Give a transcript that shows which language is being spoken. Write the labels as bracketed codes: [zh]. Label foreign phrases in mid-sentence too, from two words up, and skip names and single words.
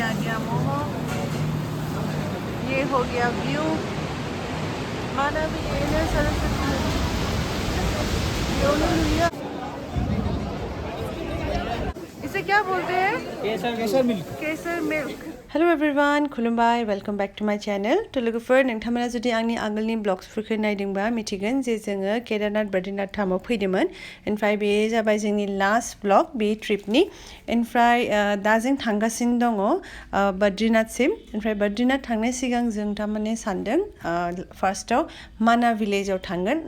[hi] गया मोमो, ये हो गया व्यू। माना भी ये है सरस्वती नदी। इसे क्या बोलते हैं? केसर मिल्क। केसर मिल्क। [en] hello everyone, खुलुमबाय, welcome back to my channel. [brx] तो लोगोफोर, नोंथांमोना जुदि आंनि आगोलनि ब्लग्सफोरखौ नायदोंबा मिथिगोन जे जोङो केदारनाथ बद्रिनाथ धामाव फैदोंमोन। ओमफ्राय बे जाबाय जोंनि लास्ट ब्लग बे ट्रिपनि। ओमफ्राय दा जों थांगासिनो दङ बद्रिनाथसिम। ओमफ्राय बद्रिनाथ थांनाय सिगां जों थारमाने सानदों फार्स्टआव माना भिलेजाव थांगोन।